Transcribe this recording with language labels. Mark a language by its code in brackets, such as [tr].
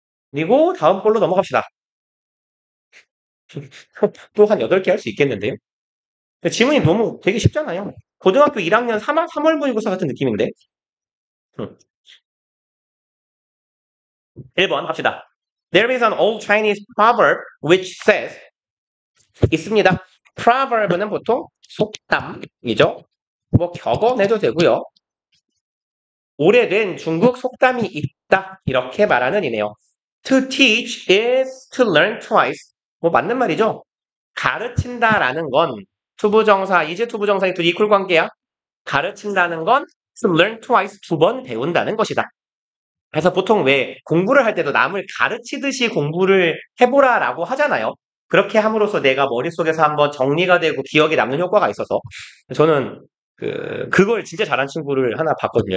[ko] 그리고 다음 걸로 넘어갑시다. 또 한 8개 할 수 있겠는데요. 지문이 너무 되게 쉽잖아요. 고등학교 1학년 3월 모의고사 같은 느낌인데. 1번 합시다. [en] There is an old Chinese proverb which says [ko] 있습니다. proverb는 보통 속담이죠. 뭐 격언해도 되고요. 오래된 중국 속담이 있다 이렇게 말하는 이네요. [en] To teach is to learn twice. [ko] 뭐 맞는 말이죠. 가르친다라는 건 투부정사, 이제 투부정사의 둘이 이퀄 관계야. 가르친다는 건 [en] to learn twice, [ko] 2번 배운다는 것이다. 그래서 보통 왜 공부를 할 때도 남을 가르치듯이 공부를 해보라라고 하잖아요. 그렇게 함으로써 내가 머릿속에서 한번 정리가 되고 기억에 남는 효과가 있어서 저는 그걸 진짜 잘한 친구를 하나 봤거든요.